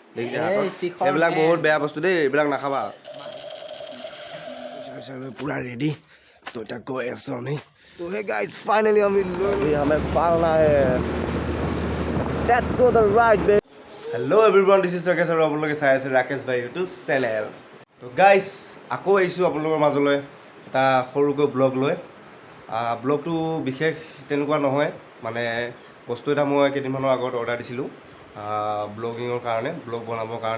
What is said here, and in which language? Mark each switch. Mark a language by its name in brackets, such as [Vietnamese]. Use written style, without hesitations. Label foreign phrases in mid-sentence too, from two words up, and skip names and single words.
[Assamese] দেখিছে হাতত এইবিলাক বহুত বেয়া বস্তু দেই, এইবিলাক নাখাবা। পুৰা ৰেডি তো এতিয়া গৈ আছো আমি। তো [English] hey guys finally [Assamese] আমি [Hindi] हमें पालना है। [English] Let's go the right way. Hello everyone, this is Rakesh [Assamese] আৰু আপোনালোকে চাই আছে ৰাকেশ ভাই ইউটিউব চেনেল। তো গাইজ আকৌ আহিছোঁ আপোনালোকৰ মাজলৈ এটা সৰুকৈ ব্লগ লৈ। ব্লগটো বিশেষ তেনেকুৱা নহয়, মানে বস্তু এটা মই কেইদিনমানৰ আগত অৰ্ডাৰ দিছিলোঁ ব্লগিঙৰ কাৰণে, ব্লগ বনাবৰ কাৰণে।